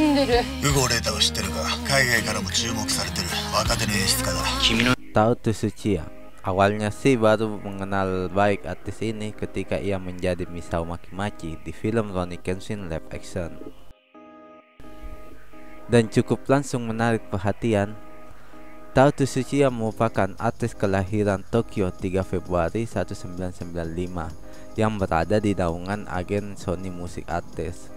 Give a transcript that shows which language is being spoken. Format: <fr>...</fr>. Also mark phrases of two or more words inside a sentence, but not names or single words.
<ja>ウゴレータを知ってるか。海外からも注目されてる若手の演出家だ。君の</ja> <id>Tao Tsuchiya. Awalnya sih baru mengenal baik artis ini ketika ia menjadi Misao Makimaki di film Rurouni Kenshin</id> <en>live action.</en> <id>Dan cukup langsung menarik perhatian. Tao Tsuchiya merupakan artis kelahiran Tokyo 3 Februari 1995 yang berada di naungan agen Sony Music Artist.</id>